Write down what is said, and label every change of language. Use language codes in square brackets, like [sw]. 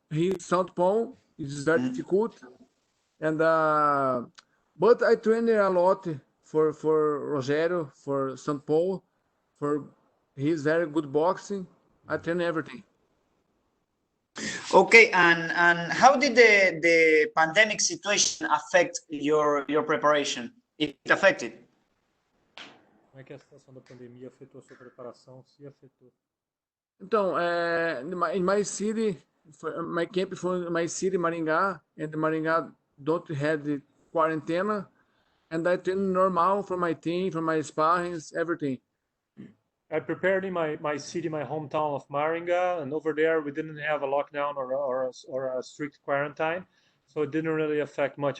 [en] he's southpaw, it is very difficult. And but I train a lot for Rogério, for St. Paul, for he's very good boxing. I train everything. Okay, and how did the pandemic situation affect your preparation? If it affected? [pt] Como é que a situação da pandemia afetou a sua preparação? Se afetou. [en] Então, in my city, my camp for my city, Maringá, and Maringá don't have the quarantena, and I train normal for my team, for my sparrings, everything. I prepared in my city, my hometown of Maringá, and over there we didn't have a lockdown or a strict quarantine, so it didn't really affect much.